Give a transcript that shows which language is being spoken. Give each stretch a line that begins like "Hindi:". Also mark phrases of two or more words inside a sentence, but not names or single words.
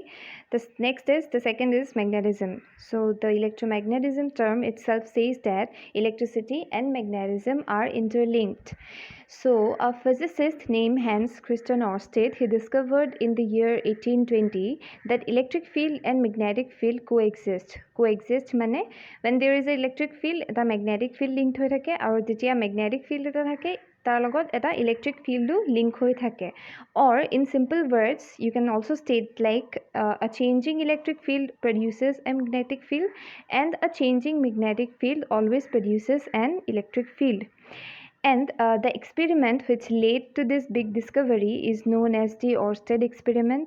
English: The second is magnetism. So the electromagnetism term itself says that electricity and magnetism are interlinked. So a physicist named Hans Christian Ørsted, he discovered in the year 1820 that electric field and magnetic field coexist. Coexist মানে when there is an electric field, এটা magnetic field linked
Assamese: হৈ থাকে, আৰু যেতিয়া
English: magnetic field
Assamese: এটা থাকে তাৰ লগত এটা
English: electric field link
Assamese: হৈ থাকে.
English: Or in simple words, you can also state like a changing electric field produces a magnetic field, and a changing magnetic field always produces an electric field. And the experiment which led to this big discovery is known as the Ørsted experiment.